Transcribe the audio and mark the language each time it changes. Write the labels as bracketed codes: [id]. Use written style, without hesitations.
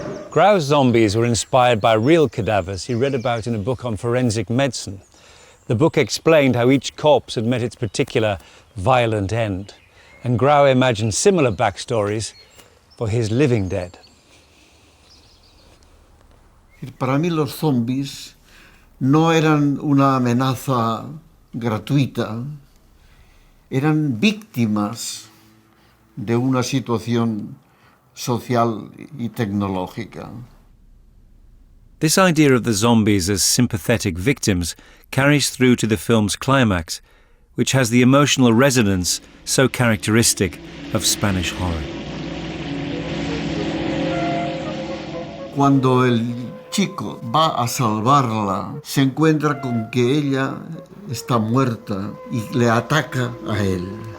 [en] Grau's zombies were inspired by real cadavers he read about in a book on forensic medicine. The book explained how each corpse had met its particular violent end, and Grau imagined similar backstories for his living dead. [es] Para mí los zombies no eran una amenaza gratuita, eran víctimas de una situación social y tecnológica. [en] This idea of the zombies as sympathetic victims carries through to the film's climax, which has the emotional resonance so characteristic of Spanish horror. [es] Cuando el chico va a salvarla, se encuentra con que ella está muerta y le ataca a él.